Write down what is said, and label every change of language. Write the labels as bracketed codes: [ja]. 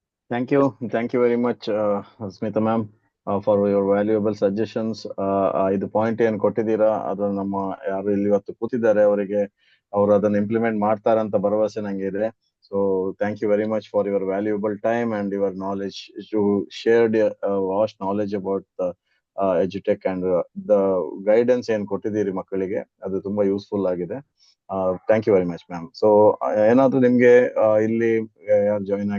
[en] Thank you very much, Smita ma'am, for your valuable suggestions. [kn] ಇದು point ಏನ್ ಕೊಟ್ಟಿದ್ದೀರಾ ಅದು ನಮ್ಮ ಯಾರು ಇಲ್ಲಿ ಇವತ್ತು ಕೂತಿದ್ದಾರೆ ಅವರಿಗೆ ಅವರು ಅದನ್ನ ಇಂಪ್ಲಿಮೆಂಟ್ ಮಾಡ್ತಾರಂತ ಭರವಸೆ ನಂಗೆ ಇದೆ. [en] So thank you very much for your valuable time and your knowledge. You shared vast knowledge about the EduTech and the guidance [kn] ಏನ್ ಕೊಟ್ಟಿದ್ದೀರಿ ಮಕ್ಕಳಿಗೆ, ಅದು ತುಂಬಾ ಯೂಸ್ಫುಲ್ ಆಗಿದೆ. [en] Thank you very much ma'am. [kn] So ಏನಾದ್ರು ನಿಮ್ಗೆ ಇಲ್ಲಿ ಯಾರು ಜಾಯಿನ್ ಆಗಿ